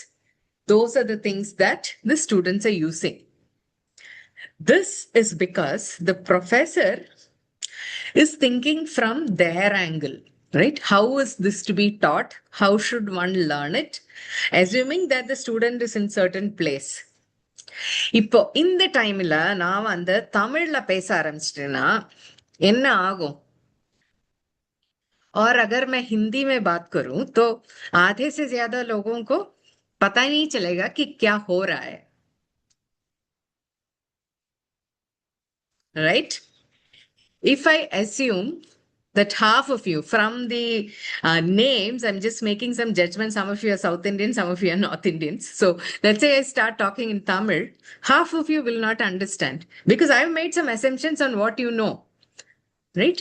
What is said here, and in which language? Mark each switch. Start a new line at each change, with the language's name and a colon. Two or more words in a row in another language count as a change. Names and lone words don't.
English: Those are the things that the students are using. This is because the professor is thinking from their angle, right? How is this to be taught? How should one learn it? Assuming that the student is in certain place.
Tamil: இப்போ இந்த டைம்ல நான் வந்து தமிழ்ல பேச आरம்பிச்சிட்டேன்னா என்ன आगो?
Hindi: और अगर मैं हिंदी में बात करूं तो आधे से ज्यादा लोगों को पता ही नहीं चलेगा कि क्या हो रहा है,
English: right? If I assume that half of you, from the names, I'm just making some judgment. Some of you are South Indians, some of you are North Indians. So let's say I start talking in Tamil, half of you will not understand because I've made some assumptions on what you know, right?